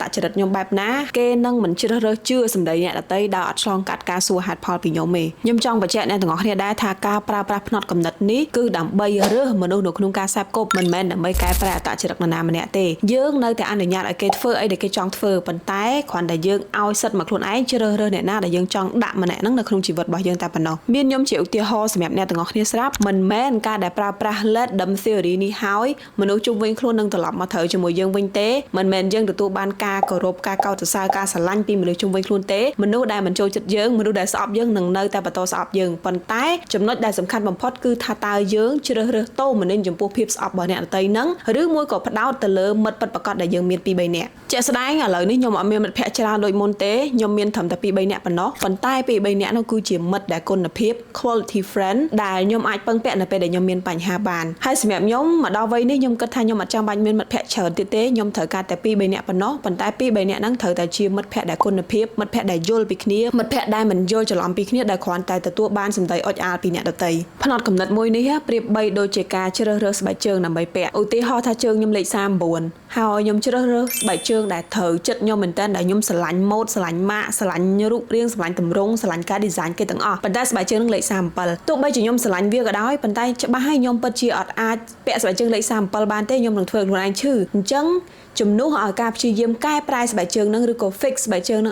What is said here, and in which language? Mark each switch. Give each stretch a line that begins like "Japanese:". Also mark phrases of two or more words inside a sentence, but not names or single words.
Khmer: ចរិតខ្ញុំបែបណាគេនឹងមិនជ្រើសរើសជឿសម្ដីអ្នកដទៃដោយអត់ឆ្លងកាត់ការសួរហេតុផលពីខ្ញុំទេខ្ញុំចង់បញ្ជាក់អ្នកទាំងអស់គ្នាដែរថាការប្រើប្រាស់ផ្នត់គំនិតនេះគឺដើម្បីរើសមនុស្សនៅក្នុងការសាបគប់មិនមែនដើម្បីកែប្រែអត្តចរិតនរណាម្នាក់ទេយើងនៅតែអនុញ្ញាតឲ្យគេធ្វើអីដែលគេចង់ធ្វើប៉ុន្តែគ្រាន់តែយើងឲ្យសិទ្ធិមកខ្លួនឯងជ្រើសរើសអ្នកណាដែលយើងចង់ដាក់ម្នាក់ហ្នឹងនៅក្នុងជីវិតរបស់យើងតែប៉ុណ្ណោះមានខ្ញុំជាឧទាហរណ៍សម្រាប់អ្នកទាំងអស់គ្នាស្រាប់មិនមែនការដែលប្រើប្រាស់
English: let them theory
Khmer: នេះហើយមនុស្សជុំវិញខ្លួននឹងត្រឡប់មកត្រូវជាមួយ យើងវិញទេមិនមែនយើងទទួលបានការគោរពការកោតសរសើរការស្រឡាញ់ពីមនុស្សជុំវិញខ្លួនទេមនុស្សដែលមិនចូលចិត្តយើងមនុស្សដែលស្អប់យើងនឹងនៅតែបន្តស្អប់យើងប៉ុន្តែចំណុច ដែលសំខាន់បំផុតគឺថាតើយើងជ្រើសរើសតូមនិញចំពោះភាពស្អប់របស់អ្នកដទៃហ្នឹងឬមួយក៏ផ្ដោតទៅលើមិត្តពិតប្រាកដដែលយើងមាន2-3នាក់ជាក់ស្ដែងឥឡូវនេះខ្ញុំអត់មានមិត្តភក្តិច្រើនដូចមុនទេខ្ញុំមានត្រឹមតែ2-3នាក់ប៉ុណ្ណោះប៉ុន្តែ2-3នាក់នោះគឺជាមិត្តដែលគុណភាព
English: quality friend
Khmer: ដែលខ្ញុំអាចពឹងពាក់នៅពេលដែលខ្ញុំមានបញ្ហាបានហើយសម្រាប់ខ្ញុំមកដល់វ័យនេះខ្ញុំគិតថាខ្ញុំអត់ចាំបាច់មានមិត្តភក្តិច្រើនទៀតទេខ្ញុំត្រូវការតែ2-3នាក់ប៉ុណ្ណោះប៉ុន្តែ2-3នាក់ហ្នឹងត្រូវតែជាមិត្តភក្តិដែលគុណភាពមិត្តភក្តិដែលយល់ពីគ្នាមិត្តភក្តិដែលមិន យល់ច្រឡំពីគ្នាដែលគ្រាន់តែទទួលបានសម្ដីអុចអាលពីអ្នកដទៃផ្នត់គំនិតមួយនេះប្រៀបបីដូចជាការជ្រើសរើសស្បែកជើងដើម្បីពាក់ឧទាហរណ៍ថាជើងខ្ញុំលេខ39ហើយខ្ញុំជ្រើសរើសស្បែកជើងដែលត្រូវចិត្តខ្ញុំមែនតើដែលខ្ញុំស្រឡាញ់ម៉ូដស្រឡាញ់ម៉ាកស្រឡាញ់រូបរាងស្រឡាញ់ទម្រង់ស្រឡាញ់ការ design គេទាំងអស់ប៉ុន្តែស្បែកជើងនឹងលេខ37ទោះបីជាខ្ញុំស្រឡាញ់វាក៏ដោយប៉ុន្តែច្បាស់ហើយខ្ញុំពិតជាអត់អាចពាក់ស្បែកជើងលេខ37បានទេខ្ញុំនឹងធ្វើខ្លួនឯងឈឺអញ្ចឹងជំនួសឲ្យការព្យាយាមកែប្រែស្បែកជើងនឹងឬក៏ fix ស្បែកជើងនឹង